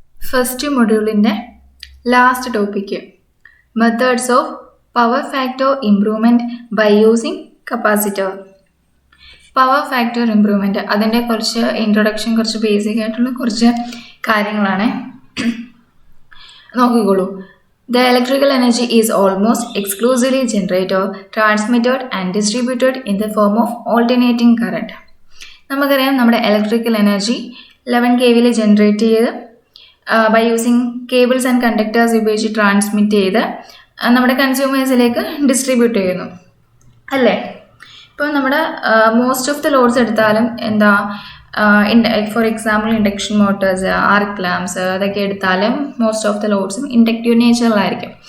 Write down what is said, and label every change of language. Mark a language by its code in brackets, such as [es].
[en] First മൊഡ്യൂളിൻ്റെ last topic methods of power factor improvement by using capacitor. [ml] Power factor improvement അതിൻ്റെ കുറച്ച് introduction, കുറച്ച് basic ആയിട്ടുള്ള കുറച്ച് കാര്യങ്ങളാണ്. നോക്കിക്കോളൂ. [en] The electrical energy is almost exclusively generated, transmitted and distributed in the form of alternating current. [ml] നമുക്കറിയാം നമ്മുടെ electrical energy 11 kV generate ചെയ്ത് by using cables and conductors ഉപയോഗിച്ച് ട്രാൻസ്മിറ്റ് ചെയ്ത് നമ്മുടെ കൺസ്യൂമേഴ്സിലേക്ക് ഡിസ്ട്രിബ്യൂട്ട് ചെയ്യുന്നു അല്ലേ. ഇപ്പോൾ നമ്മുടെ മോസ്റ്റ് ഓഫ് ദ ലോഡ്സ് എടുത്താലും എന്താ, for example induction motors, arc lamps അതൊക്കെ എടുത്താലും മോസ്റ്റ് ഓഫ് ദ ലോഡ്സും ഇൻഡക്റ്റീവ് നേച്ചറിലായിരിക്കും.